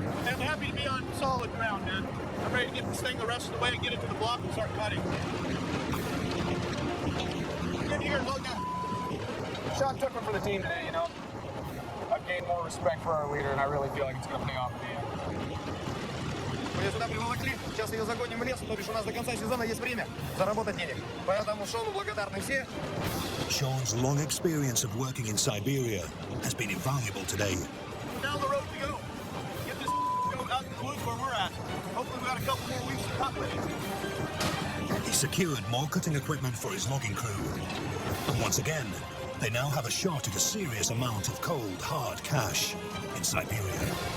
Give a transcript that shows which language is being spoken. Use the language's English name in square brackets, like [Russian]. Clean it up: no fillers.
[English] I'm happy to be on solid ground, man. I'm ready to get this thing the rest of the way, get it to the block, and start cutting. Get here, look at. Sean took one for the team today, you know. I've gained more respect for our leader, and I really feel like it's going to pay off in the end. [Russian] Мы сюда приволокли, сейчас ее загоним в лес, то бишь у нас до конца сезона есть время заработать денег. Поэтому Шону благодарны все. [English] Sean's long experience of working in Siberia has been invaluable today. Down the road we go. Get this goat out in the woods where we're at. Hopefully we got a couple more weeks to cut with it. He secured more cutting equipment for his logging crew. And once again, they now have a shot at a serious amount of cold, hard cash in Siberia.